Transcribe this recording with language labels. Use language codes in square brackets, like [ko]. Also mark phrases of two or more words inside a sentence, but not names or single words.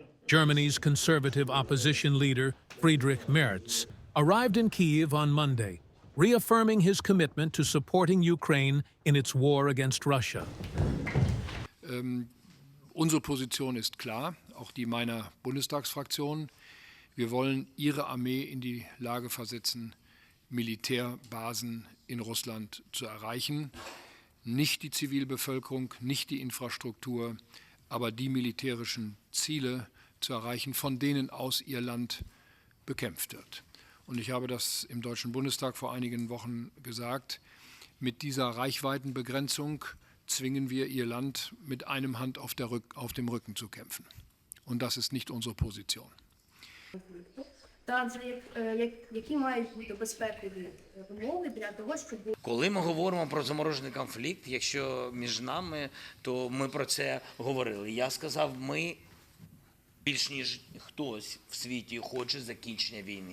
[en] Germany's conservative opposition leader, Friedrich Merz, arrived in Kyiv on Monday, reaffirming his commitment to supporting Ukraine in its war against Russia. [de] Unsere Position ist klar, auch die meiner Bundestagsfraktion. Wir wollen Ihre Armee in die Lage versetzen, Militärbasen in Russland zu erreichen. Nicht die Zivilbevölkerung, nicht die Infrastruktur, aber die militärischen Ziele zu erreichen, von denen aus Ihr Land bekämpft wird. Und ich habe das im Deutschen Bundestag vor einigen Wochen gesagt, mit dieser Reichweitenbegrenzung zwingen wir Ihr Land mit einem Hand auf dem Rücken zu kämpfen. Und das ist nicht unsere Position. [uk] Коли ми говоримо про заморожений конфлікт, якщо між нами, то ми про це говорили. Я сказав, ми більш ніж хтось в світі хоче закінчення війни.